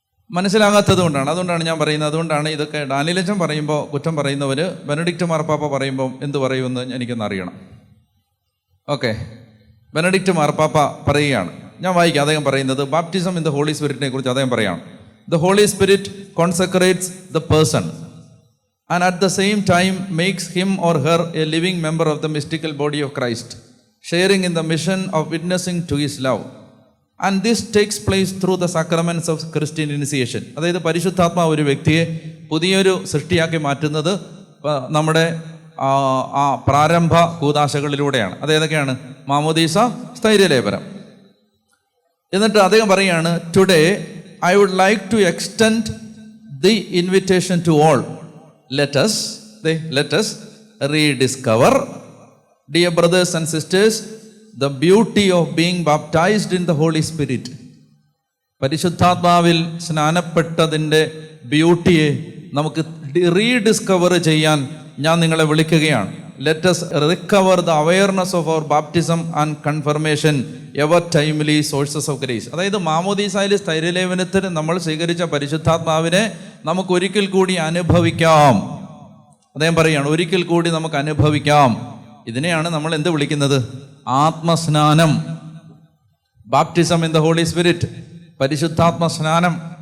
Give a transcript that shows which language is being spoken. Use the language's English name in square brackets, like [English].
[Malayalam] മനസ്സിലാകാത്തത് കൊണ്ടാണ്. അതുകൊണ്ടാണ് ഞാൻ പറയുന്നത്. അതുകൊണ്ടാണ് ഇതൊക്കെ ഡാനിയലച്ചൻ പറയുമ്പോൾ കുറ്റം പറയുന്നവർ ബെനഡിക്റ്റ് മാർപ്പാപ്പ പറയുമ്പോൾ എന്ത് പറയുമെന്ന് എനിക്കൊന്ന് അറിയണം. ഓക്കെ, ബെനഡിക്റ്റ് മാർപ്പാപ്പ പറയുകയാണ്, ഞാൻ വായിക്കാം. അദ്ദേഹം പറയുന്നത് [English] baptism in the Holy സ്പിരിറ്റിനെ [Malayalam] കുറിച്ച് അദ്ദേഹം പറയുകയാണ്. [English] The Holy Spirit consecrates the person and at the same time makes him or her a living member of the mystical body of Christ, sharing in the mission of witnessing to his love. And this takes place through the sacraments of Christian initiation. [Malayalam] അതായത് പരിശുദ്ധാത്മാവ് ഒരു വ്യക്തിയെ പുതിയൊരു സൃഷ്ടിയാക്കി മാറ്റുന്നത് നമ്മുടെ ആ പ്രാരംഭ കൂദാശകളിലൂടെയാണ്. അതേതൊക്കെയാണ്? മാമോദീസ, സ്ഥൈര്യലേപനം. എന്നിട്ട് അദ്ദേഹം പറയുകയാണ്, [English] Today I would like to extend the invitation to all. Let us rediscover, dear brothers and sisters, the beauty of being baptized in the Holy Spirit. [Malayalam] പരിശുദ്ധാത്മാവിൽ സ്നാനപ്പെട്ടതിൻ്റെ ബ്യൂട്ടിയെ നമുക്ക് റീഡിസ്കവർ ചെയ്യാൻ ഞാൻ നിങ്ങളെ വിളിക്കുകയാണ്. [English] Let us recover the awareness of our baptism and confirmation, ever timely sources of grace. [Malayalam] അതായത് മാമോദീസായിൽ സ്ഥൈര്യലേപനത്തിന് നമ്മൾ സ്വീകരിച്ച പരിശുദ്ധാത്മാവിനെ നമുക്ക് ഒരിക്കൽ കൂടി അനുഭവിക്കാം. അദ്ദേഹം പറയുകയാണ്, ഒരിക്കൽ കൂടി നമുക്ക് അനുഭവിക്കാം. ഇതിനെയാണ് നമ്മൾ എന്ത് വിളിക്കുന്നത്? ആത്മസ്നാനം. [English] baptism in the Holy Spirit, [Malayalam] പരിശുദ്ധാത്മ സ്നാനം.